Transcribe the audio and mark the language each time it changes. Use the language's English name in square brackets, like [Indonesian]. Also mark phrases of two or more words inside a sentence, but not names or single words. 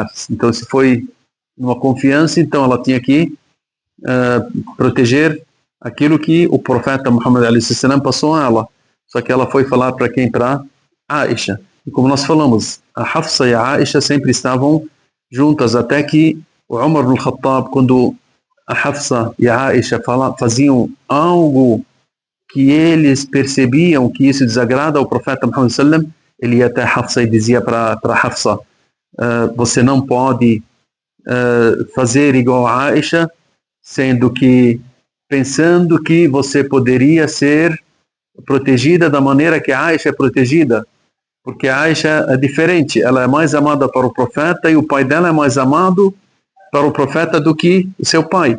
[Portuguese] Então, se foi numa confiança, então ela tinha que proteger aquilo que o profeta Muhammad a.s. passou a ela. Só que ela foi falar para quem? Para Aisha. E como nós falamos, a Hafsa e a Aisha sempre estavam juntas, até que o Umar ibn Khattab, quando a Hafsa e a Aisha faziam algo que eles percebiam que isso desagrada ao profeta Muhammad sallam, ele ia até Hafsa e dizia para Hafsa: você não pode fazer igual a Aisha, sendo que pensando que você poderia ser protegida da maneira que a Aisha é protegida, porque a Aisha é diferente, ela é mais amada para o profeta e o pai dela é mais amado para o profeta do que o seu pai.